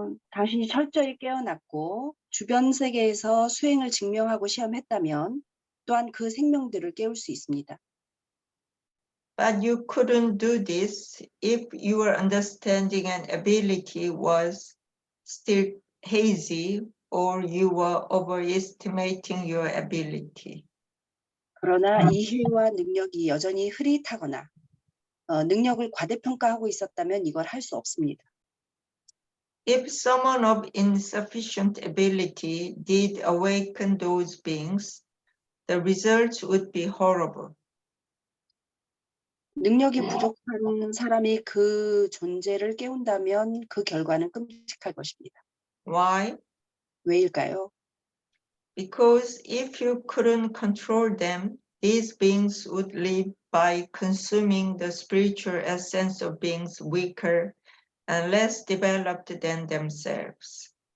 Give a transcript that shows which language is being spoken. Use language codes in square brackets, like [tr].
[ko] 당신이 철저히 깨어났고 주변 세계에서 수행을 증명하고 시험했다면 또한 그 생명들을 깨울 수 있습니다. [en] But you couldn't do this if your understanding and ability was still hazy or you were overestimating your ability. [ko] 그러나 이해와 능력이 여전히 흐릿하거나 능력을 과대평가하고 있었다면 이걸 할 수 없습니다. [en] If someone of insufficient ability did awaken those beings, the results would be horrible. [ko] 능력이 부족한 사람이 그 존재를 깨운다면 그 결과는 끔찍할 것입니다. [en] Why? [ko] 왜일까요? [en] Because if you couldn't control them, these beings would live by consuming the spiritual essence of beings weaker and less developed than themselves.